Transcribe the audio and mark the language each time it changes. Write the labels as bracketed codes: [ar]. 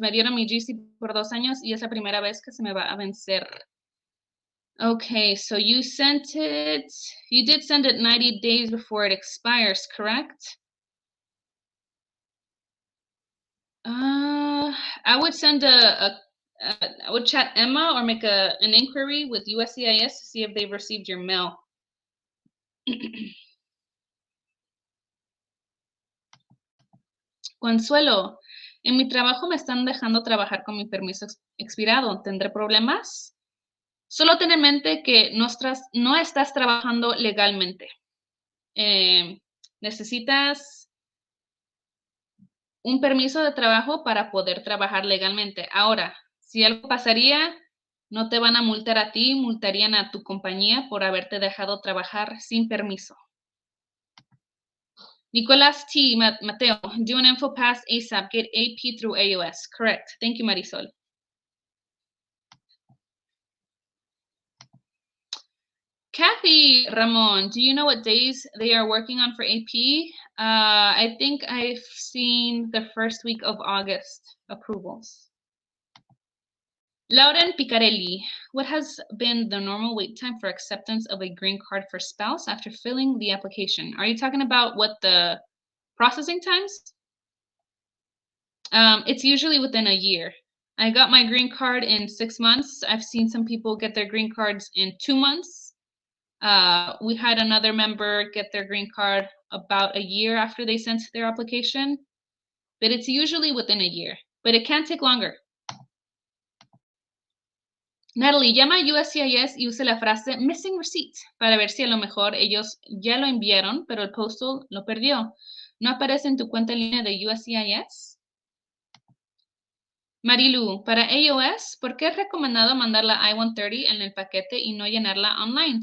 [es] Me dieron mi GC por 2 años y es la primera vez que se me va a vencer. [en] Okay, so you did send it 90 days before it expires, correct? I would send I would chat Emma or make an inquiry with USCIS to see if they've received your mail. [es] Consuelo, en mi trabajo me están dejando trabajar con mi permiso expirado. ¿Tendré problemas? Solo ten en mente que no estás trabajando legalmente. Necesitas un permiso de trabajo para poder trabajar legalmente. Ahora, si algo pasaría, no te van a multar a ti, multarían a tu compañía por haberte dejado trabajar sin permiso. Nicolás T. [en] Mateo, do an info pass ASAP, get AP through AOS. Correct. Thank you, Marisol. Kathy Ramon, do you know what days they are working on for AP? I think I've seen the first week of August approvals. Lauren Picarelli, what has been the normal wait time for acceptance of a green card for spouse after filling the application? Are you talking about what the processing times? It's usually within a year. I got my green card in 6 months. I've seen some people get their green cards in 2 months. We had another member get their green card about a year after they sent their application, but it's usually within a year, but it can take longer. [es] Natalie, llama a USCIS y use la frase [en] missing receipt [es] para ver si a lo mejor ellos ya lo enviaron, pero el postal lo perdió. ¿No aparece en tu cuenta en línea de USCIS? Marilu, para AOS, ¿por qué es recomendado mandar la I-130 en el paquete y no llenarla online?